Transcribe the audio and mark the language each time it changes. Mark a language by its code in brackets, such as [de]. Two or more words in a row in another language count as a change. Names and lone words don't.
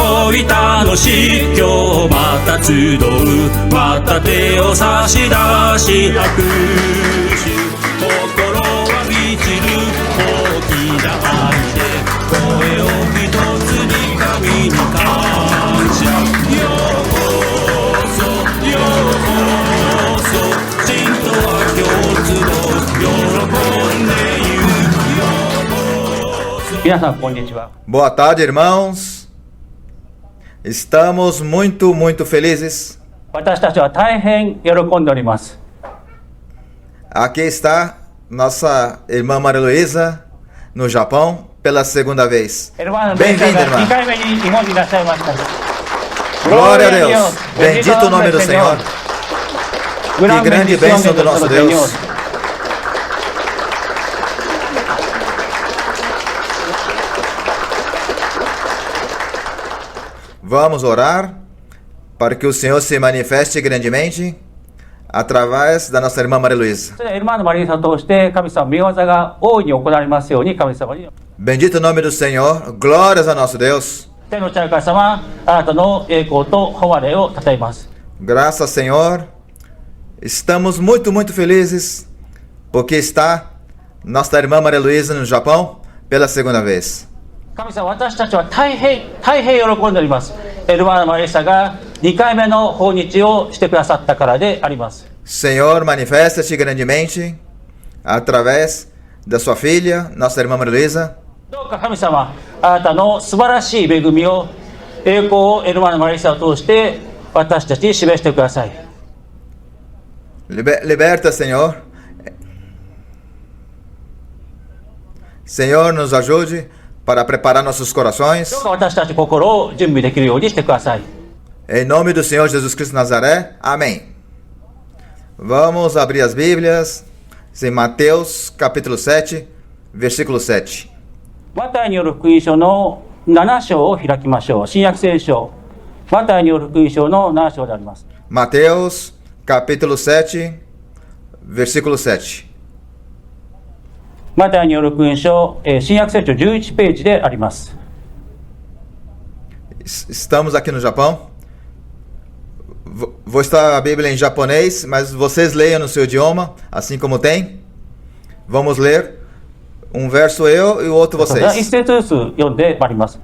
[ja] よい楽しい今日また集うまた手を差し出し拍手心は満ちる大きな愛で声を一つに神に感謝ようこそようこそ真とは共通の喜んでいる皆さんこんにちは。 [pt] Boa tarde, irmãos. Estamos muito felizes. [ja] 私たちは大変喜んでおります。 [pt] Aqui está nossa irmã Maria Luísa, no Japão, pela segunda vez. Bem-vinda, irmã. [ja] 2 回目に日本にいらっしゃいました。 [pt] Glória a Deus. Bendito o nome do Senhor. Que grande bênção do nosso Deus. Vamos orar para que o Senhor se manifeste grandemente através da nossa irmã Maria Luísa. [ja] エルマーノマリーさんを通して神様御業が大いに行われますように神様に。 [pt] Bendito o nome do Senhor. Glórias ao nosso Deus. [ja] 天の父なる神様、あなたの栄光と誉れをたたえます。 [pt] Graças, Senhor. Estamos muito felizes porque está nossa irmã Maria Luísa no Japão pela segunda vez. [ja] 神様、私たちは大変喜んでおります。エルマーノマリーさんが2回目の訪日をしてくださったからであります。 [pt] Senhor, manifesta-te grandemente através da sua filha, nossa irmã Maria Luísa. [ja] どうか神様、あなたの素晴らしい恵みを、栄光をエルマーノマリーさんを通して私たちに示してください。 [pt] Liberta, Senhor. Senhor, nos ajude para preparar nossos corações. [ja] どうか私たち心を準備できるようにしてください。 [pt] Em nome do Senhor Jesus Cristo de Nazaré. Amém. Vamos abrir as Bíblias em Mateus capítulo 7, versículo 7. [ja] マタイによる福音書の7章を開きましょう。新約聖書、マタイによる福音書の7章であります。 [pt] Mateus capítulo 7, versículo 7. [ja] マタイによる福音書、新約聖書11ページであります。 [pt] Estamos aqui no Japão. Vou estar a Bíblia em japonês, mas vocês leiam no seu idioma, assim como tem. Vamos ler um verso eu e o outro [ja] 一 [pt] vocês. [ja] 節ずつ読んでまいります。